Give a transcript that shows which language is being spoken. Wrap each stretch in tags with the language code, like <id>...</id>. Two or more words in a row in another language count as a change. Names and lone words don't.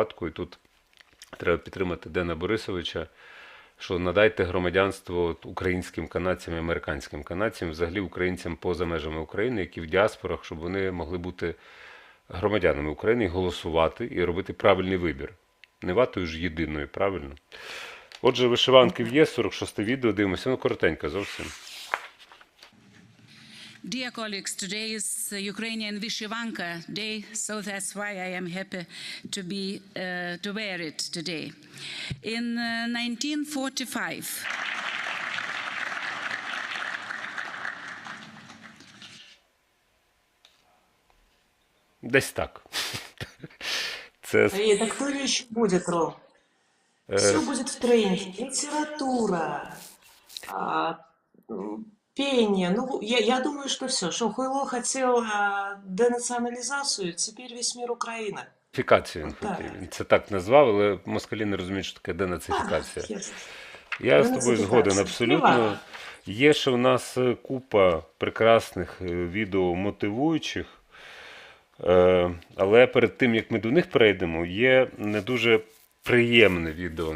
<uk>І тут треба підтримати Дена Борисовича, що надайте громадянство українським канадцям і американським канадцям, взагалі українцям поза межами України, які в діаспорах, щоб вони могли бути громадянами України, голосувати і робити правильний вибір. Не ватою ж єдиною, правильно? Отже, вишиванки є, 46-те відео, дивимося, воно коротеньке зовсім.</uk> <en>Dear colleagues, today is Ukrainian Vyshivanka Day, so that's why I am happy to wear it today. In 1945,</en> <uk>Десь так.</uk> <ru>И это кто ли еще будет, Ром? Все будет в тренде. Литература, пение. Ну, я думаю, что все. Шохуйло хотел денационализацию, теперь весь мир Украина.</ru> <uk>Денацифікацію він хотів. Він це так назвав, але москалі не розуміють, що таке денацифікація. Ясно. Я з тобою згоден абсолютно. Є ще в нас купа прекрасних відео мотивуючих, але перед тим, як ми до них перейдемо, є не дуже приємне відео.</uk>